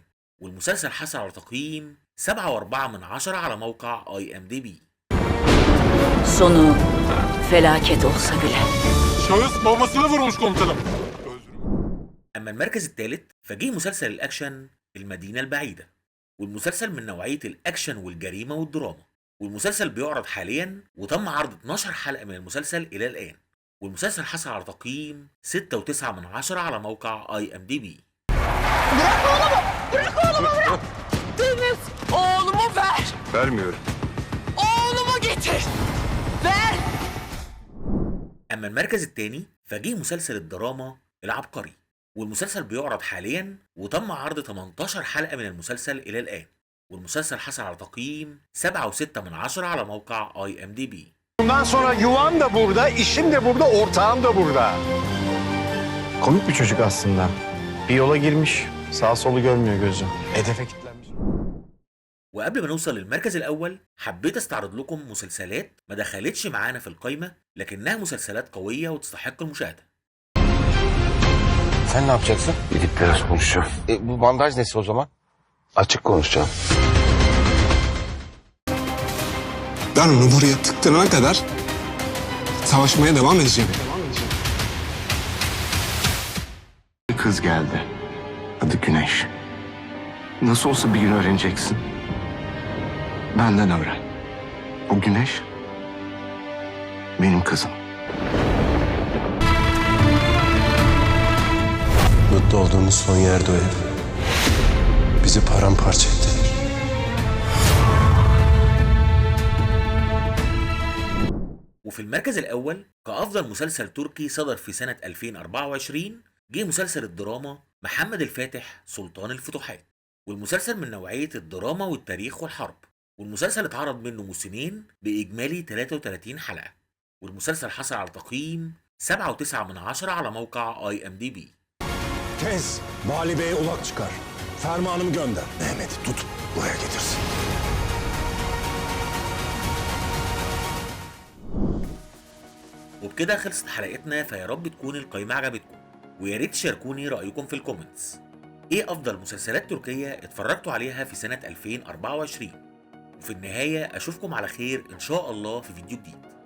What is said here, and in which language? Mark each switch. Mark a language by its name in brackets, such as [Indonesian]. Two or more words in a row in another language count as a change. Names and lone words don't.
[Arabic] والمسلسل حصل على تقييم 7.4 على موقع IMDb. [Turkish] Sonu felaket olsa bile. Şahıs babasını vurmuş komutanım. [Arabic] أما المركز الثالث فجه مسلسل الأكشن المدينة البعيدة. والمسلسل من نوعية الأكشن والجريمة والدراما. والمسلسل بيعرض حاليا وتم عرض 12 حلقة من المسلسل إلى الآن. والمسلسل حصل على تقييم 6.9 على موقع IMDb. [Turkish] Deniz, oğlumu ver. Vermiyorum. Oğlumu getir. Ver. [Arabic] أما المركز الثاني فجه مسلسل الدراما العبقري. والمسلسل بيعرض حاليا وتم عرض 18 حلقة من المسلسل إلى الآن. والمسلسل حصل على تقييم 7.6 على موقع IMDb. [Turkish] Bundan sonra yuvam da burada, işim de burada, ortağım da burada. Komik bir çocuk aslında. Bir yola girmiş, sağ solu görmüyor gözü. Hedefe kilitlenmiş. [Arabic] وقبل ما نوصل للمركز الأول حبيت استعرض لكم مسلسلات ما دخلتش معانا في القايمة لكنها مسلسلات قوية وتستحق المشاهدة. [Turkish] Sen ne yapacaksın? Gidip biraz konuşacağım. Bu bandaj nesi o zaman? Açık konuşacağım. Ben onu buraya tıktırana kadar savaşmaya devam edeceğim. Bir kız geldi. Adı Güneş. Nasıl olsa bir gün öğreneceksin. Benden öğren. O Güneş benim kızım. Mutlu olduğumuz son yerde o ev. Bizi paramparça etti. [Arabic] وفي المركز الأول كأفضل مسلسل تركي صدر في سنة 2024 جه مسلسل الدراما محمد الفاتح سلطان الفتوحات. والمسلسل من نوعية الدراما والتاريخ والحرب. والمسلسل اتعرض منه موسمين بإجمالي 33 حلقة. والمسلسل حصل على تقييم 7.9 على موقع IMDb. [Turkish] Tez, Vali Bey'e ulak çıkar. Fermanımı gönder. Mehmet'i tut, buraya getirsin. [Arabic] وبكده خلصت حلقتنا فيا رب تكون القائمة عجبتكم ويا ريت تشاركوني رأيكم في الكومنتس. ايه افضل مسلسلات تركية اتفرجتوا عليها في سنة 2024؟ وفي النهاية اشوفكم على خير ان شاء الله في فيديو جديد.